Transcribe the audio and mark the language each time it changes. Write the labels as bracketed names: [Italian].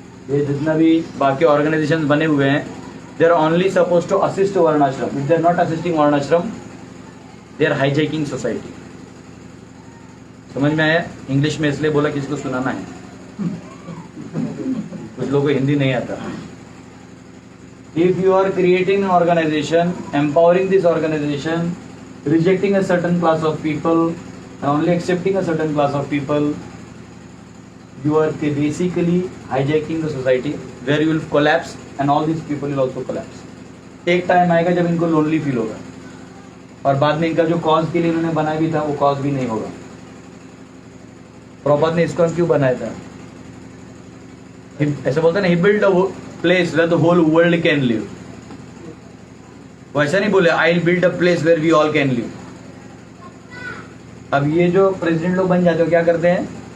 [Hindi] ये जितना भी बाकी ऑर्गेनाइजेशन बने हुए हैं, [English] they are only suppose to assist [Hindi] वर्णाश्रम। [English] If they are not assisting varnashram, they are hijacking society. [Hindi] समझ में आया? इंग्लिश में इसलिए बोला कि इसको सुनाना है, कुछ लोगों को हिंदी नहीं आता। [English] If you are creating an organization, empowering this organization, rejecting a certain class of people and only accepting a certain class of people, you are basically hijacking the society where you will collapse and all these people will also collapse. [Hindi] एक time आएगा जब इनको lonely feel होगा, और बाद में इनका जो कॉज के लिए इन्होंने बनाया भी था वो कॉज भी नहीं होगा। प्रॉपर ने इसको क्यों बनाया था? ऐसे बोलते हैं ना, [English] he built a place where the whole world can live. [Hindi] वैसा नहीं बोले [English] I'll build a place where we all can live. [Hindi] अब ये जो प्रेसिडेंट लोग बन जाते हो क्या करते हैं?